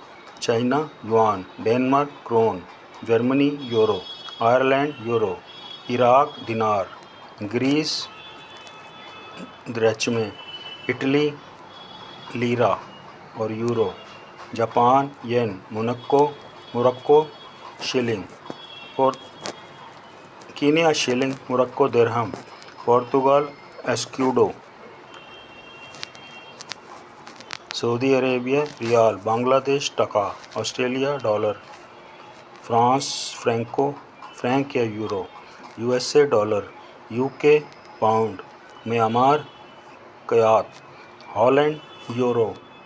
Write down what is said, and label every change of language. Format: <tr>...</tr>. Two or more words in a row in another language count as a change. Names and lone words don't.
<en>China, yuan. Denmark, krone. Germany, euro. Ireland, euro. Iraq, dinar. Greece, drachme. Italy, lira or euro. Japan, yen. Morocco, shilling. Kenya, shilling. Morocco, dirham. Portugal, escudo. Saudi Arabia,</en> <hi>रियाल. बांग्लादेश, टका. ऑस्ट्रेलिया, डॉलर. फ्रांस, फ्रैंक या यूरो. यूएसए, डॉलर. यूके, पाउंड. म्यांमार, कयात. हॉलैंड, यूरो.</hi>